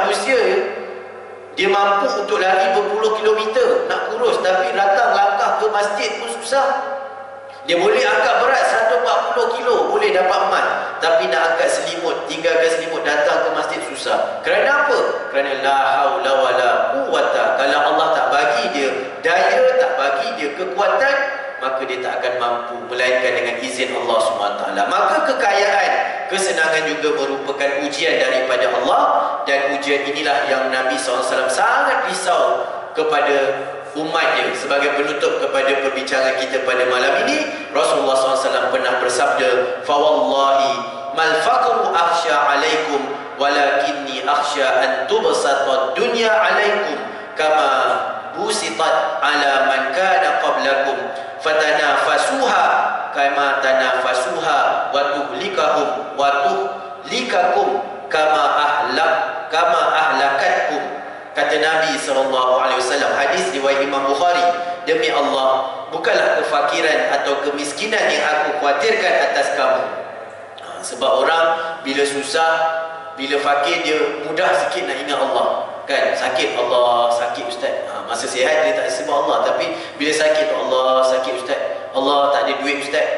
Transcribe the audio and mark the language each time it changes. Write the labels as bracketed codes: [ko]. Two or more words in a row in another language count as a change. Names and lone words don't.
[ms] manusia dia mampu untuk lari berpuluh kilometer nak kurus, tapi datang langkah ke masjid pun susah. Dia boleh angkat berat 140 kilo, boleh dapat emas, tapi nak angkat selimut, tinggalkan selimut, datang ke masjid susah. Kerana apa? [ar] Kerana لا حول ولا قوة. [ms] Kalau Allah tak bagi dia daya, tak bagi dia kekuatan, maka dia tak akan mampu, melainkan dengan izin Allah SWT. Maka kekayaan, kesenangan juga merupakan ujian daripada Allah, dan ujian inilah yang Nabi SAW sangat risau kepada umatnya. Sebagai penutup kepada perbincangan kita pada malam ini, Rasulullah SAW pernah bersabda, [ar] "فوالله ما الفقر أخشى عليكم ولكني أخشى أن تبسط الدنيا عليكم كما بسطت على من كان قبلكم فتنافسوها كما تنافسوها وتهلككم كما أهلكتكم." [ms] Kata Nabi SAW, hadis riwayat Imam Bukhari, "Demi Allah, bukanlah kefakiran atau kemiskinan yang aku khawatirkan atas kamu." Sebab orang bila susah, bila fakir, dia mudah sikit nak ingat Allah. Kan, sakit Allah, sakit ustaz. Masa sihat dia tak sebut Allah, tapi bila sakit, Allah sakit ustaz, Allah tak ada duit ustaz.